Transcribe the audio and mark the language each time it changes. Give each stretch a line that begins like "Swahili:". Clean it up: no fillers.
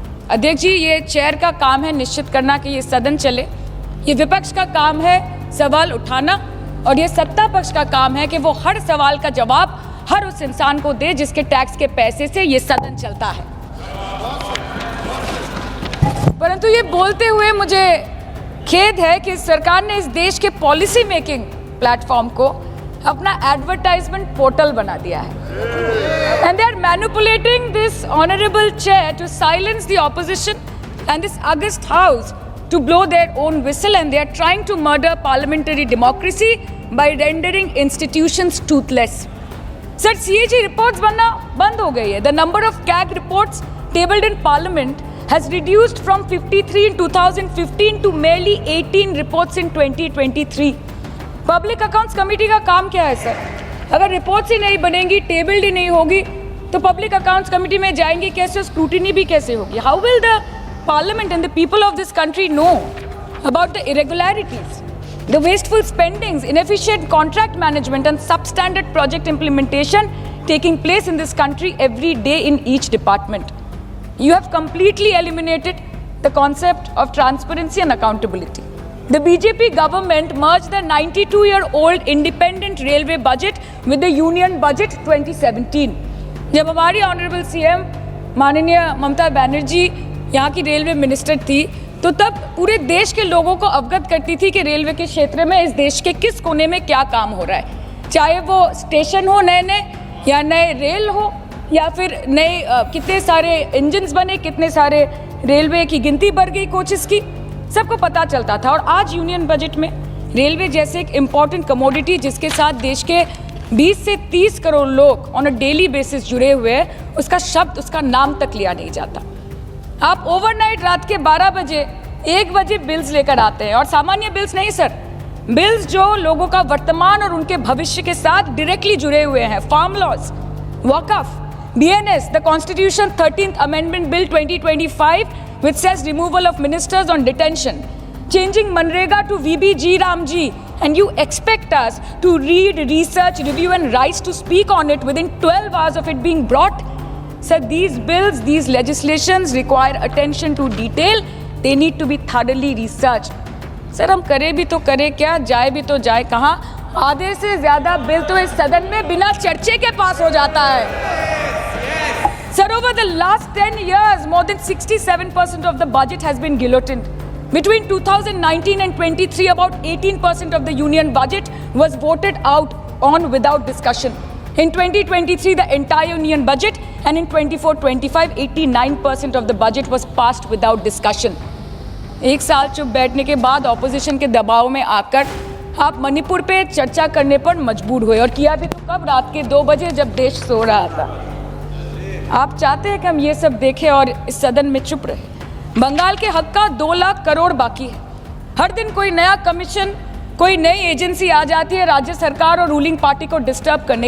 Hindi: अध्यक्ष जी, ये चेयर का काम है निश्चित करना कि ये सदन चले, ये विपक्ष का काम है सवाल उठाना, और ये सत्ता पक्ष का काम है कि वो हर सवाल का जवाब हर उस इंसान को दे जिसके टैक्स के पैसे से ये सदन चलता है. परंतु ये बोलते हुए मुझे खेद है कि सरकार ने इस देश के पॉलिसी मेकिंग प्लेटफॉर्म को अपना एडवर्टाइजमेंट पोर्टल बना दिया है.
English: And they are manipulating this honourable chair to silence the opposition and this august house to blow their own whistle, and they are trying to murder parliamentary democracy by rendering institutions toothless.
Hindi: Sir, CAG reports बनना बंद हो गई है.
English: The number of CAG reports tabled in Parliament has reduced from 53 in 2015 to merely 18 reports in 2023.
Hindi: Public Accounts Committee का काम क्या है sir? अगर रिपोर्ट्स ही नहीं बनेंगी, टेबल्ड ही नहीं होगी, तो पब्लिक अकाउंट्स कमेटी में जाएंगी कैसे, स्क्रूटिनी भी कैसे होगी?
English: How will the Parliament and the people of this country know about the irregularities, the wasteful spendings, inefficient contract management, and substandard project implementation taking place in this country every day in each department? You have completely eliminated the concept of transparency and accountability. The BJP government merged the 92-year-old independent railway budget with the union budget 2017.
Hindi: जब हमारी honourable CM माननीय ममता बनर्जी यहाँ की railway minister थी, तो तब पूरे देश के लोगों को अवगत करती थी कि रेलवे के क्षेत्र में इस देश के किस कोने में क्या काम हो रहा है, चाहे वो स्टेशन हो नए नए, या नए रेल हो, या फिर नए कितने सारे इंजन्स बने, कितने सारे रेलवे की गिनती बढ़ गई, कोचेस की, सबको पता चलता था. और आज यूनियन बजट में रेलवे जैसे एक इम्पॉर्टेंट कमोडिटी जिसके साथ देश के 20 से 30 करोड़ लोग
English: on a daily basis
Hindi: जुड़े हुए हैं, उसका शब्द, उसका नाम तक लिया नहीं जाता। आप ओवरनाइट रात के 12 बजे 1 बजे बिल्स लेकर आते हैं, और सामान्य बिल्स नहीं सर, बिल्स जो लोगों का वर्तमान और उनके भविष्य के साथ डायरेक्टली जुड़े हुए हैं।
English: Farm laws, वक़्फ़, BNS, the Constitution 13th Amendment Bill 2025, which says removal of ministers on detention, changing Manrega to VBG Ramji, and you expect us to read, research, review and rise to speak on it within 12 hours of it being brought? Sir, these bills, these legislations require attention to detail. They need to be thoroughly researched.
Hindi: Sir, हम करें भी तो करें क्या, जाए भी तो जाए कहाँ? आधे से ज़्यादा बिल तो इस सदन में बिना चर्चे के पास हो जाता है।
English: Sir, over the last 10 years, more than 67% of the budget has been guillotined. Between 2019 and 23, about 18% of the union budget was voted out on without discussion. In 2023, the entire union budget, and in 24-25, 89% of the budget was passed without discussion.
Hindi: एक साल चुप बैठने के बाद opposition के दबाव में आकर आप मणिपुर पे चर्चा करने पर मजबूर हुए, और किया भी तो कब? रात के 2 बजे जब देश सो रहा था। आप चाहते हैं कि हम ये सब देखें और इस सदन में चुप रहे। बंगाल के हक का 2 लाख करोड़ बाकी है। हर दिन कोई नया कमीशन, कोई नई एजेंसी आ जाती है राज्य सरकार और रूलिंग पार्टी को डिस्टर्ब करने।